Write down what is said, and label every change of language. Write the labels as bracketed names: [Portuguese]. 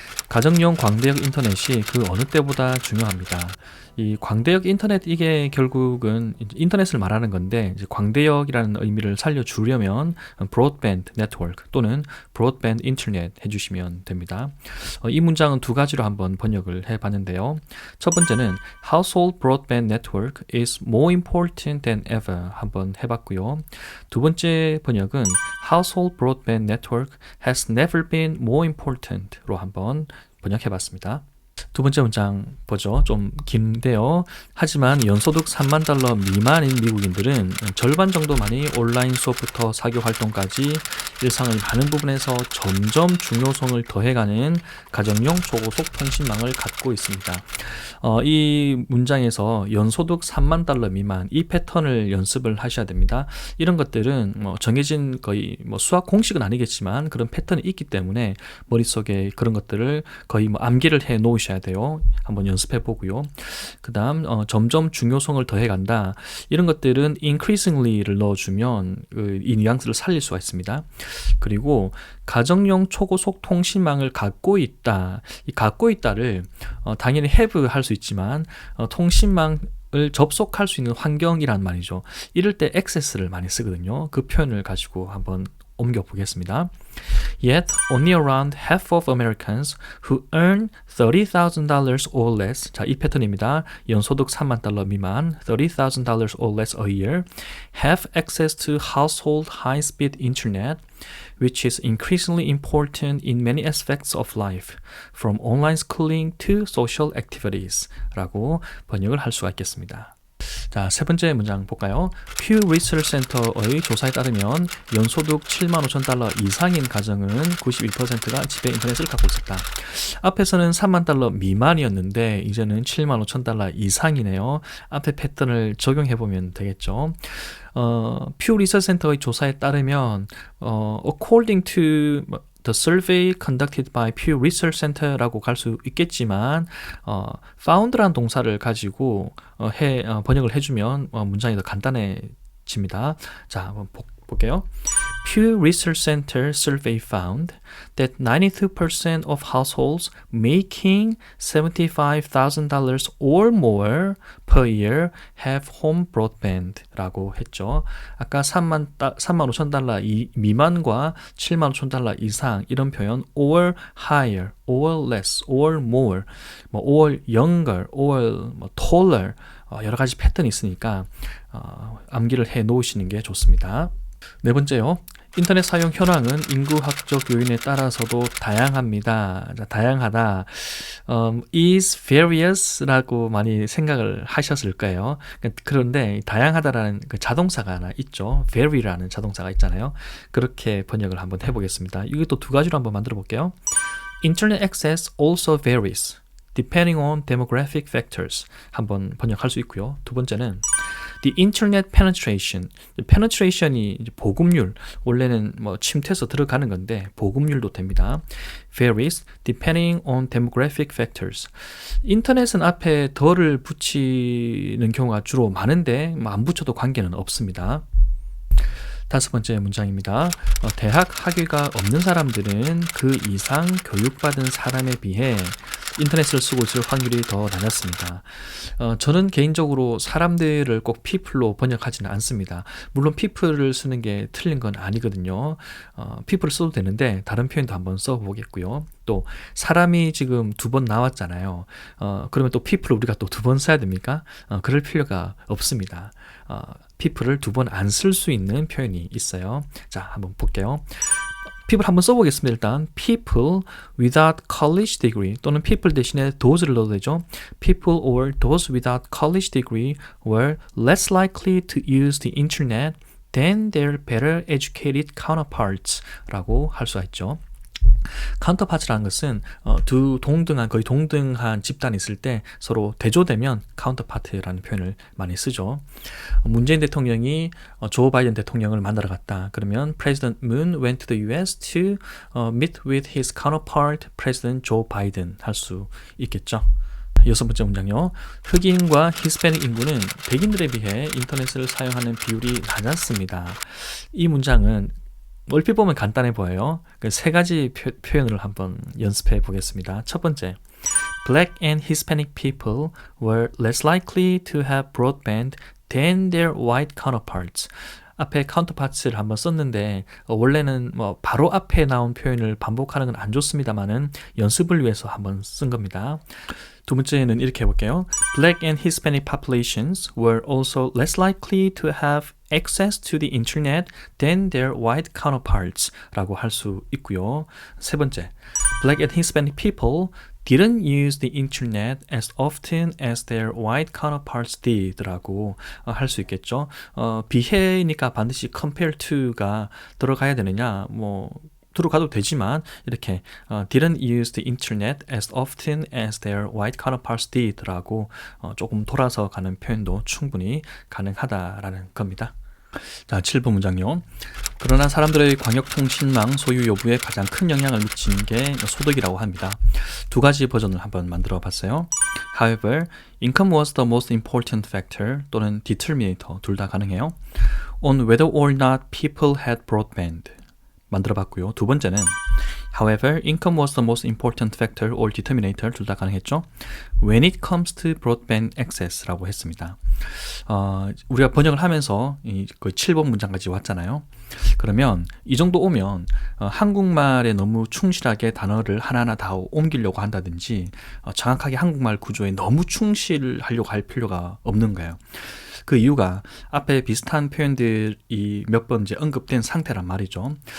[Korean] 가정용 광대역 인터넷이 그 어느 때보다 중요합니다. 이 광대역 인터넷, 이게 결국은 인터넷을 말하는 건데, 이제 광대역이라는 의미를 살려주려면 브로드밴드 네트워크 또는 브로드밴드 인터넷 해주시면 됩니다. 이 문장은 두 가지로 한번 번역을 해봤는데요. 첫 번째는 [English] Household broadband network is more important than ever [Korean] 한번 해봤고요. 두 번째 번역은 [English] Household broadband network has never been more important로 [Korean] 한번 번역해봤습니다. 두 번째 문장 보죠. 좀 긴데요. 하지만 연소득 3만 달러 미만인 미국인들은 절반 정도만이 온라인 수업부터 사교 활동까지 일상의 많은 부분에서 점점 중요성을 더해가는 가정용 초고속 통신망을 갖고 있습니다. 이 문장에서 연소득 3만 달러 미만, 이 패턴을 연습을 하셔야 됩니다. 이런 것들은 정해진 거의 수학 공식은 아니겠지만 그런 패턴이 있기 때문에 머릿속에 그런 것들을 거의 암기를 해 놓으셔야 돼요. 한번 연습해 보고요. 그 다음 점점 중요성을 더해간다. 이런 것들은 increasingly를 넣어주면 이 뉘앙스를 살릴 수가 있습니다. 그리고 가정용 초고속 통신망을 갖고 있다. 이 갖고 있다를 당연히 have 할 수 있지만 통신망을 접속할 수 있는 환경이란 말이죠. 이럴 때 access를 많이 쓰거든요. 그 표현을 가지고 한번 옮겨 보겠습니다. [English] Yet, only around half of Americans who earn $30,000 or less, [Korean] 자, 이 패턴입니다. 연소득 3만 달러 미만, [English] $30,000 or less a year, have access to household high-speed internet, which is increasingly important in many aspects of life, from online schooling to social activities [Korean] 라고 번역을 할 수가 있겠습니다. 자, 세 번째 문장 볼까요? Pew Research Center의 조사에 따르면 연소득 7만 5천 달러 이상인 가정은 91%가 집에 인터넷을 갖고 있었다. 앞에서는 3만 달러 미만이었는데 이제는 7만 5천 달러 이상이네요. 앞에 패턴을 적용해보면 되겠죠. Pew Research Center의 조사에 따르면 [English] according to The survey conducted by Pew Research Center [Korean] 라고 갈 수 있겠지만 found라는 동사를 가지고 번역을 해주면 문장이 더 간단해집니다. 자, 한번 볼게요. [English] Pew Research Center survey found that 92% of households making $75,000 or more per year have home broadband [Korean] 라고 했죠. 아까 3만 5천 달러 미만과 7만 5천 달러 이상 이런 표현 [English] or higher, or less, or more, or younger, or taller [Korean] 여러 가지 패턴이 있으니까 암기를 해 놓으시는 게 좋습니다. 네 번째요. 인터넷 사용 현황은 인구학적 요인에 따라서도 다양합니다. 다양하다. [English] is various [Korean] 라고 많이 생각을 하셨을 거예요. 그런데 다양하다라는 그 자동사가 하나 있죠. vary라는 자동사가 있잖아요. 그렇게 번역을 한번 해보겠습니다. 이것도 두 가지로 한번 만들어 볼게요. [English] Internet access also varies depending on demographic factors. [Korean] 한번 번역할 수 있고요. [English] 두 번째는 The internet penetration. [Korean] penetration이 이제 보급률. 원래는 침투해서 들어가는 건데 보급률도 됩니다. [English] varies depending on demographic factors. [Korean] 인터넷은 앞에 더를 붙이는 경우가 주로 많은데 안 붙여도 관계는 없습니다. 다섯 번째 문장입니다. 대학 학위가 없는 사람들은 그 이상 교육받은 사람에 비해 인터넷을 쓰고 있을 확률이 더 낮았습니다. 저는 개인적으로 사람들을 꼭 people로 번역하지는 않습니다. 물론 people를 쓰는 게 틀린 건 아니거든요. people를 써도 되는데 다른 표현도 한번 써보겠고요. 또 사람이 지금 두 번 나왔잖아요. 그러면 또 people을 우리가 또 두 번 써야 됩니까? 그럴 필요가 없습니다. people을 두 번 안 쓸 수 있는 표현이 있어요. 자, 한번 볼게요. people 한번 써보겠습니다. 일단 [English] people without college degree [Korean] 또는 people 대신에 those를 넣어도 되죠. [English] people or those without college degree were less likely to use the internet than their better educated counterparts [Korean] 라고 할 수가 있죠. 카운터파츠라는 것은 두 동등한 거의 동등한 집단이 있을 때 서로 대조되면 카운터파트라는 표현을 많이 쓰죠. 문재인 대통령이 조 바이든 대통령을 만나러 갔다. [English] 그러면 President Moon went to the US to meet with his counterpart President Joe Biden [Korean] 할 수 있겠죠. 여섯 번째 문장요. 흑인과 히스패닉 인구는 백인들에 비해 인터넷을 사용하는 비율이 낮았습니다. 이 문장은 얼핏 보면 간단해 보여요. 세 가지 표현을 한번 연습해 보겠습니다. 첫 번째, [English] Black and Hispanic people were less likely to have broadband than their white counterparts. [Korean] 앞에 counterparts를 한번 썼는데 원래는 뭐 바로 앞에 나온 표현을 반복하는 건 안 좋습니다만은 연습을 위해서 한번 쓴 겁니다. 두 번째는 이렇게 해볼게요. [English] Black and Hispanic populations were also less likely to have access to the internet than their white counterparts [Korean] 라고 할 수 있고요. 세 번째, [English] Black and Hispanic people didn't use the internet as often as their white counterparts did [Korean] 라고 할 수 있겠죠. 비해니까 반드시 compare to가 들어가야 되느냐, 뭐 들어가도 되지만 이렇게 [English] didn't use the internet as often as their white counterparts did [Korean] 라고 조금 돌아서 가는 표현도 충분히 가능하다라는 겁니다. 자, 7번 문장요. 그러나 사람들의 광역통신망 소유 여부에 가장 큰 영향을 미친 게 소득이라고 합니다. 두 가지 버전을 한번 만들어 봤어요. [English] However, income was the most important factor 또는 determinator [Korean] 둘 다 가능해요. [English] On whether or not people had broadband [Korean] 만들어 봤고요. 두 번째는 [English] However, income was the most important factor or determinator [Korean] 둘 다 가능했죠. [English] When it comes to broadband access [Korean] 라고 했습니다. 우리가 번역을 하면서 그 7번 문장까지 왔잖아요. 그러면 이 정도 오면 한국말에 너무 충실하게 단어를 하나하나 다 옮기려고 한다든지 정확하게 한국말 구조에 너무 충실하려고 할 필요가 없는 거예요. 그 이유가 앞에 비슷한 표현들이 몇 번 이제 언급된 상태란 말이죠.